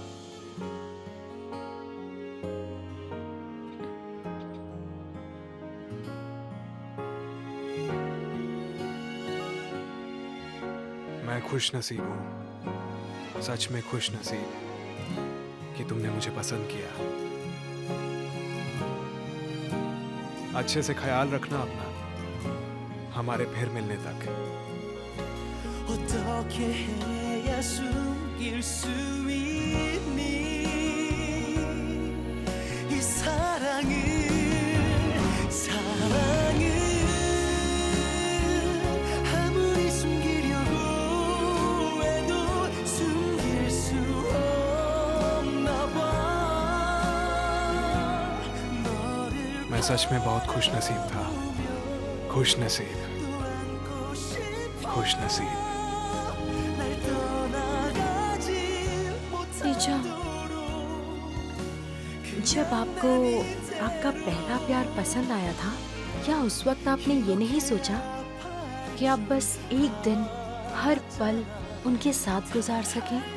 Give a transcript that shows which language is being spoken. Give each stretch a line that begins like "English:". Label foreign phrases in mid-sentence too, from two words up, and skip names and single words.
Hindi: मैं खुश नसीब हूं, सच में खुश नसीब कि तुमने मुझे पसंद किया। अच्छे से ख्याल रखना अपना, हमारे फिर मिलने तक।
Korean: 어떻게 해야 숨길 수 있니 이 사랑을 아무리 숨기려고 해도 숨길 수 없나 봐 너를
Hindi: मैं सच में बहुत खुश नसीब था। खुश नसीब, खुश नसीब। टीचर, जब आपको आपका पहला प्यार पसंद आया था, क्या उस वक्त आपने ये नहीं सोचा कि आप बस एक दिन हर पल उनके साथ गुजार सकें?